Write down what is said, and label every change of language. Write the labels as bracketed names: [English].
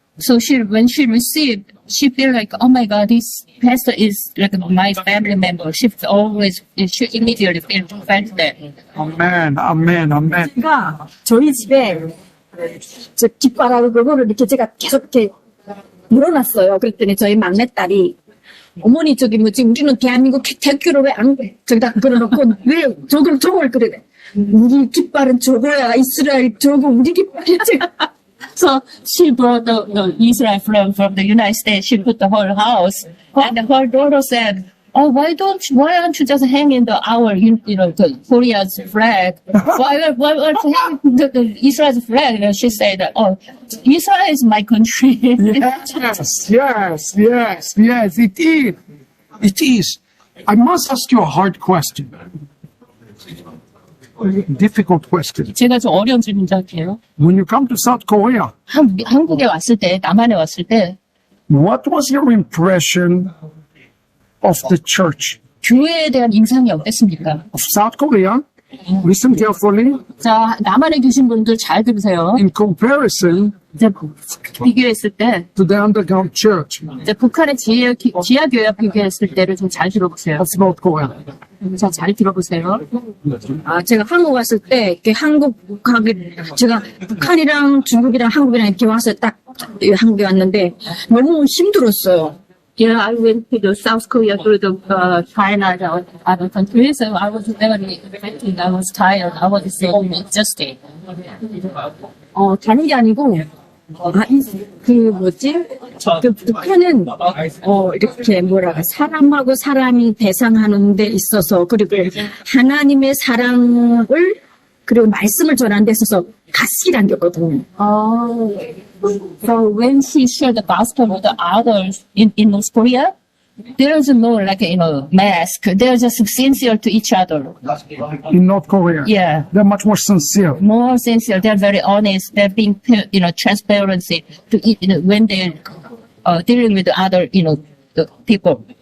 [English] So when she received, she feel like, oh my God, this pastor is like my family member. She immediately felt that. Amen, amen, amen. [Korean] 제가 저희 집에 저 깃발하고 그거를 이렇게 제가 계속 이렇게 물어놨어요. 그랬더니 저희 막내딸이 어머니 지금 우리는 대한민국 태극기를 왜 안 저기다 걸어놓고 왜 저걸 그래? 우리 깃발은 저거야. 이스라엘 저거 우리 깃발이지. [English] So she brought the Israel flag from the United States. She put the whole house, and her daughter said, "Oh, why aren't you just hanging the Korea's flag? Why aren't you hanging the Israel's flag?" And she said, "Oh, Israel is my country." Yes, it is. It is. I must ask you a hard question. Difficult question. [Korean] 제가 좀 어려운 질문 할게요. [English] When you come to South Korea, [Korean] 한국에 왔을 때, 남한에 왔을 때, [English] what was your impression of the church [Korean] 교회에 대한 인상이 어땠습니까? [English] of South Korea? Listen carefully. [Korean] 자, 남한에 계신 분들 잘 들으세요. [English] In comparison [Korean] 이제 비교했을 때, [English] to the underground church [Korean] 이제 북한의 지하교회와 비교했을 때를 좀 잘 들어보세요. [English] of North Korea. [Korean] 자, 잘 들어보세요. 제가 한국 왔을 때 제가 북한이랑 중국이랑 한국이랑 이렇게 와서 딱 한국에 왔는데 너무 힘들었어요. [English] Yeah, I went to the South Korea through the China and other countries, so I was very affected. I was tired. I was exhausted. [Korean] 다른 게 아니고 북한은 이렇게 사람하고 사람이 대상하는 데 있어서 그리고 하나님의 사랑을 그리고 말씀을 전하는 데 있어서 가시란 게 있거든요. [English] So when she shared the gospel with the others in North Korea, there's no mask. They're just sincere to each other. In North Korea, Yeah. they're much more sincere. More sincere. They're very honest. They're being, transparency to when they're dealing with the other, the people.